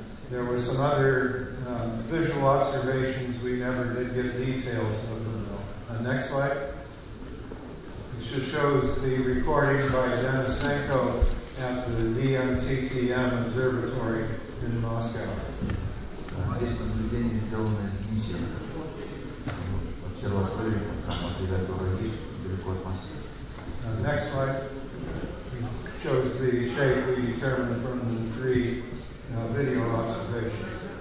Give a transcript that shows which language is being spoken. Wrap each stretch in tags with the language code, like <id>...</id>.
<en>There were some other visual observations. We never did get details of them, though. Next slide. This just shows the recording by Denisenko at the VMTTM Observatory in Moscow.</en> <ru>Здесь наблюдение сделано Денисом. Обсерватория, там которая есть далеко от Москвы.</ru> <en>Next slide shows the shape we determined from the 3 video observations.</en>